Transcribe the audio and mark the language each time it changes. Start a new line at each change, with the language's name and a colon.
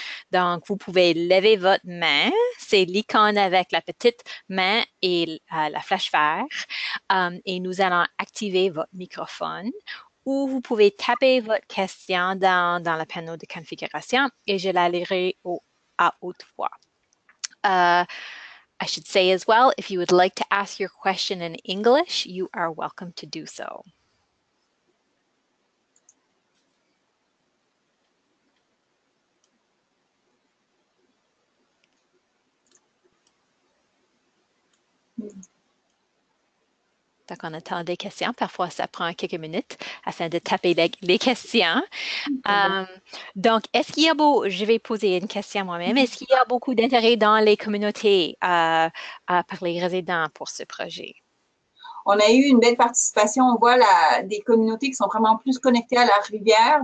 French: Donc, vous pouvez lever votre main, c'est l'icône avec la petite main et la flèche verte, et nous allons activer votre microphone. Ou vous pouvez taper votre question dans le panneau de configuration et je la lirai à haute voix.
English: I should say as well, if you would like to ask your question in English, you are welcome to do so.
French: Donc, on attend des questions. Parfois, ça prend quelques minutes afin de taper les questions. Donc, est-ce qu'il y a je vais poser une question moi-même, est-ce qu'il y a beaucoup d'intérêt dans les communautés par les résidents pour ce projet? On a eu une belle participation. On voit des communautés qui sont vraiment plus connectées à la rivière.